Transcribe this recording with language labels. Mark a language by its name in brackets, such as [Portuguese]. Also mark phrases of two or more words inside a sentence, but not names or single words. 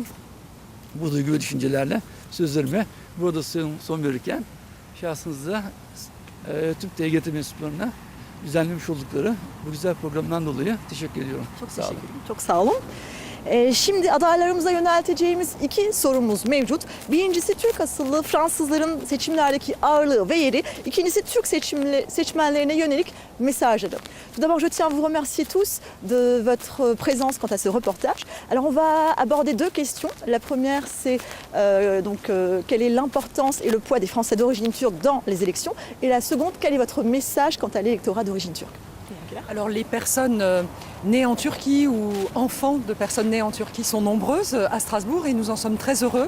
[Turkish] Bu duygu ve düşüncelerle sözlerime burada son verirken şahsınızda tüm TGRT mensuplarına düzenlemiş oldukları bu güzel programdan dolayı teşekkür ediyorum. Çok sağ olun. Çok sağ olun. Şimdi adaylarımıza yönelteceğimiz iki sorumuz mevcut. Birincisi Türk asıllı Fransızların seçimlerdeki ağırlığı ve yeri. İkincisi Türk seçmenlerine yönelik mesajları. [French] Tout d'abord, je tiens à vous remercier tous de votre présence quant à ce reportage. Alors, on va aborder deux questions. La première, c'est quelle est l'importance et le poids des Français d'origine turque dans les élections. Et la seconde, quel est votre message quant à l'électorat d'origine turque? Alors les personnes nées en Turquie ou enfants de personnes nées en Turquie sont nombreuses à Strasbourg et nous en sommes très heureux.